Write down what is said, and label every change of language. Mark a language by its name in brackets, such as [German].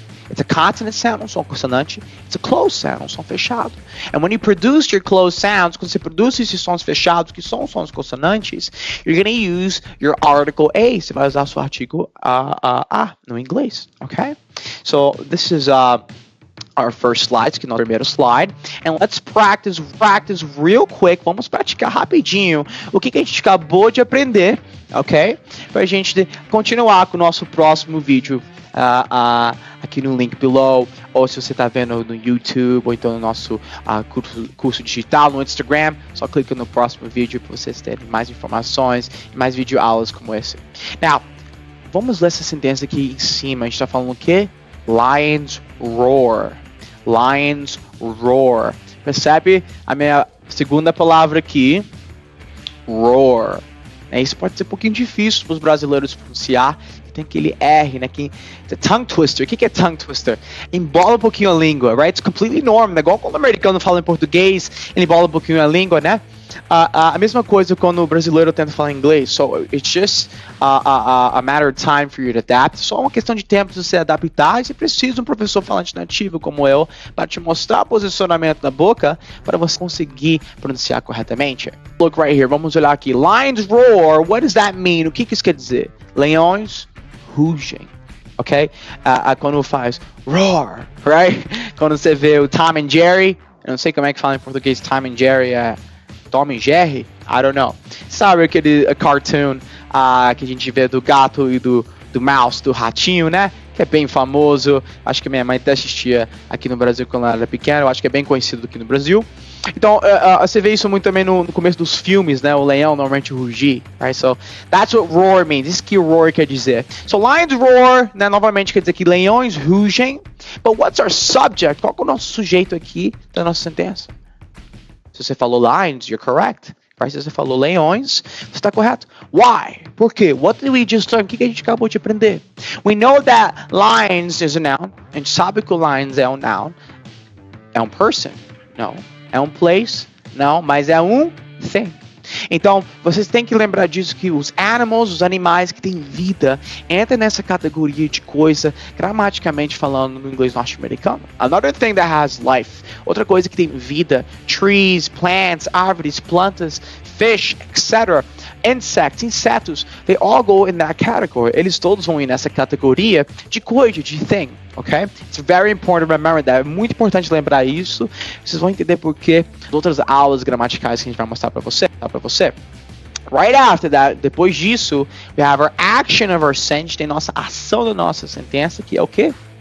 [English] It's a consonant sound, [Portuguese] um som consonante. [English] It's a closed sound, [Portuguese] um som fechado. [English] And when you produce your closed sounds, [Portuguese] quando você produz esses sons fechados, que são sons consonantes, [English] you're going to use your article a. [Portuguese] Você vai usar o seu artigo a no inglês, ok? [English] So this is our first slide, [Portuguese] que é o nosso primeiro slide. [English] And let's practice real quick. [Portuguese] Vamos praticar rapidinho o que a gente acabou de aprender, ok? Pra gente continuar com o nosso próximo vídeo. Aqui no link below, ou se você está vendo no YouTube, ou então no nosso curso digital no Instagram, só clica no próximo vídeo para vocês terem mais informações e mais videoaulas como esse. Now, vamos ler essa sentença aqui em cima. A gente está falando o quê? [English] Lions roar. Lions roar. [Portuguese] Percebe a minha segunda palavra aqui? Roar. Isso pode ser um pouquinho difícil para os brasileiros pronunciar. Tem aquele R, né? Tongue twister. O que é tongue twister? Embola um pouquinho a língua, right? [English] It's completely normal. [Portuguese] Igual quando o americano fala em português, ele embola um pouquinho a língua, né? A mesma coisa quando o brasileiro tenta falar inglês. [English] So it's just a matter of time for you to adapt. [Portuguese] Só uma questão de tempo de você adaptar. E você precisa de um professor falante nativo como eu para te mostrar o posicionamento da boca para você conseguir pronunciar corretamente. [English] Look right here. [Portuguese] Vamos olhar aqui. [English] Lions roar. What does that mean? [Portuguese] O que isso quer dizer? Leões rugem. Ok? Quando faz roar, right? Quando você vê o Tom and Jerry, eu não sei como é que fala em português Tom and Jerry, Tom e Jerry? [English] I don't know. [Portuguese] Sabe aquele cartoon que a gente vê do gato e do mouse, do ratinho, né? Que é bem famoso. Acho que minha mãe até assistia aqui no Brasil quando ela era pequena. Eu acho que é bem conhecido aqui no Brasil. Então, você vê isso muito também no começo dos filmes, né? O leão normalmente rugir. [English] Right? So, that's what roar means. [Portuguese] Isso que roar quer dizer. So, lions roar, né? Novamente quer dizer que leões rugem. [English] But what's our subject? [Portuguese] Qual é o nosso sujeito aqui da nossa sentença? Se você falou lions, [English] you're correct. [Portuguese] Se você falou leões, você está correto. Why? Por quê? [English] What did we just learn? [Portuguese] O que a gente acabou de aprender? [English] We know that lions is a noun. [Portuguese] A gente sabe que o lions é um noun. É um person? Não. É um place? Não. Mas é um thing. Então, vocês têm que lembrar disso, que os animais que têm vida, entram nessa categoria de coisa, gramaticalmente falando no inglês norte-americano. [English] Another thing that has life. [Portuguese] Outra coisa que tem vida, trees, plants, árvores, plantas, fish, etc. [English] Insects, insetos, they all go in that category. [Portuguese] Eles todos vão ir nessa categoria de coisa, de thing. Okay? [English] It's very important to remember that. [Portuguese] É muito importante lembrar isso. Vocês vão entender porque as outras aulas gramaticais que a gente vai mostrar para você. [English] Right after that, [Portuguese] depois disso, [English] we have our action of our sentence. [Portuguese] Tem nossa ação da nossa sentença, que é o quê?